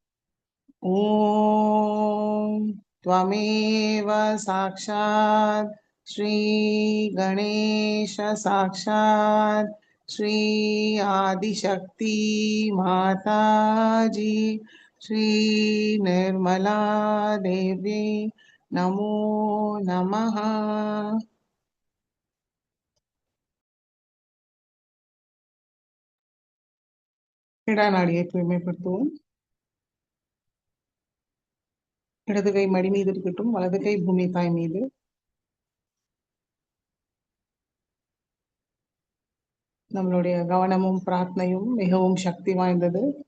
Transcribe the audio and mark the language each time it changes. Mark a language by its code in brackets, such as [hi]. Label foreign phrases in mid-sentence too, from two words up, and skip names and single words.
[sa] ॐ त्वमेव साक्षात् श्री गणेश साक्षात् श्री आदिशक्ति माताजी श्री निर्मला देवी नमो नमः। [ta] இடநாடியை தூய்மைப்படுத்துவோம். இடது கை மடி மீது இருக்கட்டும், வலது கை பூமி தாய் மீது. நம்மளுடைய கவனமும் பிரார்த்தனையும் மிகவும் சக்தி வாய்ந்தது.